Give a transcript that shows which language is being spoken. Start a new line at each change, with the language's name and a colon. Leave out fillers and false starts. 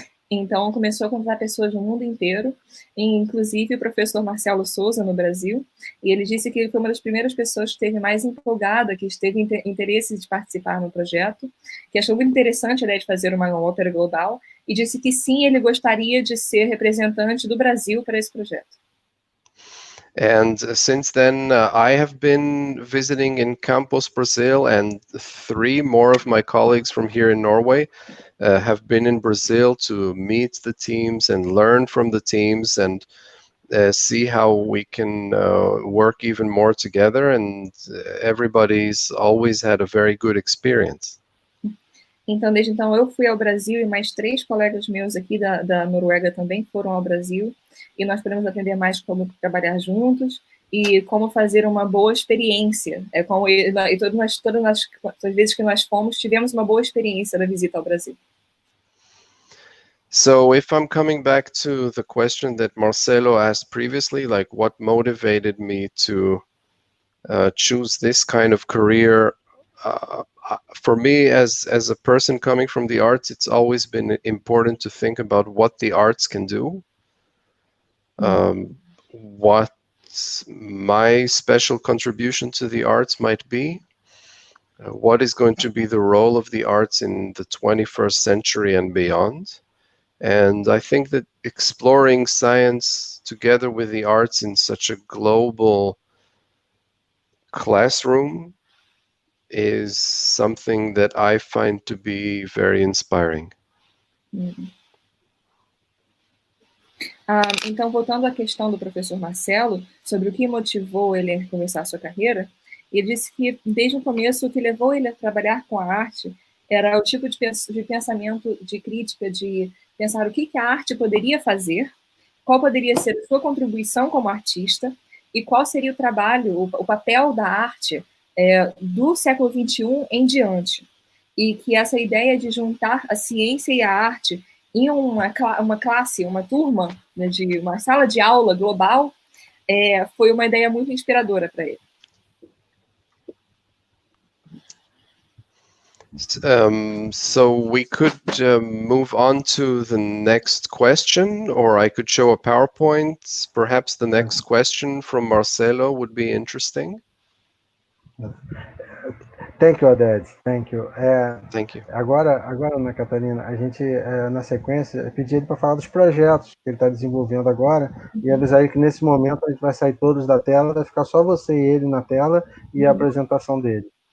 Portuguese: Então, começou a convidar pessoas do mundo inteiro, inclusive o professor Marcelo Souza, no Brasil, e ele disse que ele foi uma das primeiras pessoas que esteve mais empolgada, que teve interesse de participar no projeto, que achou muito interessante a ideia de fazer uma ópera global, e disse que sim, ele gostaria de ser representante do Brasil para esse projeto.
English: And since then, I have been visiting in Campos, Brazil, and 3 more of my colleagues from here in Norway have been in Brazil to meet the teams and learn from the teams and see how we can work even more together. And everybody's always had a very good experience.
Portuguese: Então, desde então, eu fui ao Brasil e mais 3 colegas meus aqui da Noruega também foram ao Brasil. E nós podemos aprender mais como trabalhar juntos e como fazer uma boa experiência. E todas as vezes que nós fomos, tivemos uma boa experiência da visita ao Brasil.
English: So if I'm coming back to the question that Marcelo asked previously, like what motivated me to choose this kind of career, for me as a person coming from the arts, it's always been important to think about what the arts can do, what my special contribution to the arts might be, what is going to be the role of the arts in the 21st century and beyond. And I think that exploring science together with the arts in such a global classroom is something that I find to be very inspiring.
Portuguese: Então, voltando à questão do professor Marcelo, sobre o que motivou ele a começar a sua carreira, ele disse que, desde o começo, o que levou ele a trabalhar com a arte era o tipo de pensamento, de crítica, de pensar o que a arte poderia fazer, qual poderia ser a sua contribuição como artista, e qual seria o trabalho, o papel da arte do século XXI em diante. E que essa ideia de juntar a ciência e a arte em uma classe, uma turma, né, de uma sala de aula global, foi uma ideia muito inspiradora para ele.
English: So we could move on to the next question, or I could show a PowerPoint. Perhaps the next question from Marcelo would be interesting. Thank you, Oded. Thank you. Thank you.
Portuguese: Agora, Ana Catarina, a gente, na sequência, pedir ele para falar dos projetos que ele está desenvolvendo agora e avisar ele que nesse momento a gente vai sair todos da tela, vai ficar só você e ele na tela e a apresentação dele.